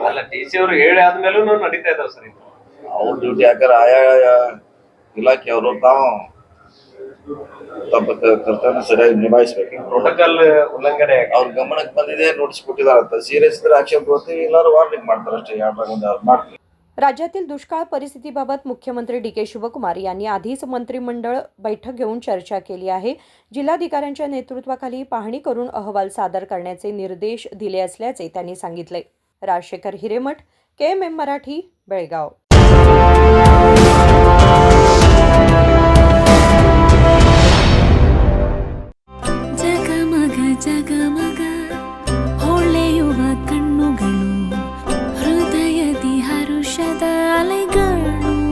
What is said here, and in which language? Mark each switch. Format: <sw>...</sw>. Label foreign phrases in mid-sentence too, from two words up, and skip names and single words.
<kn>ಅಲ್ಲ, DC ಅವರು ಹೇಳಿ ಆದ್ಮೇಲೂ ನಡೀತಾ ಇದಾವ ಸರ್. ಅವ್ರ ಡ್ಯೂಟಿ ಯಾಕಂದ್ರೆ ಆಯಾ ಇಲಾಖೆ ಅವರು ತಾವು ತಮ್ಮ ಕರ್ತವ್ಯ ಸರಿಯಾಗಿ ನಿಭಾಯಿಸ್ಬೇಕು. ಪ್ರೋಟೋಕಾಲ್ ಉಲ್ಲಂಘನೆ ಅವ್ರ ಗಮನಕ್ಕೆ ಬಂದಿದೆ, ನೋಟಿಸ್ ಕೊಟ್ಟಿದಾರಂತ. ಸೀರಿಯಸ್ ಇದ್ರೆ ಆಕ್ಷನ್ ತಗೋತೀವಿ, ಎಲ್ಲರೂ ವಾರ್ನಿಂಗ್ ಮಾಡ್ತಾರೆ ಅಷ್ಟೇ. ಯಾರು ಮಾಡ್ತೀವಿ.</kn> <mr>राज्यातील दुष्काळ परिस्थितीबाबत मुख्यमंत्री डी के शिवकुमार यांनी आधीच मंत्रिमंडळ बैठक घेऊन चर्चा केली आहे. जिल्हाधिकाऱ्यांच्या नेतृत्वाखाली पाहणी करून अहवाल सादर करण्याचे निर्देश दिले असल्याचे त्यांनी सांगितले. राजशेखर हिरेमठ, KMM मराठी, बेळगाव.</mr> <kn>ಜಗಮಗ ಜಗಮಗ ಹೊಳೆಯುವ ಕಣ್ಣುಗಳು, ಹೃದಯದಿ ಹರುಷದ ಅಲೆಗಳು.</kn>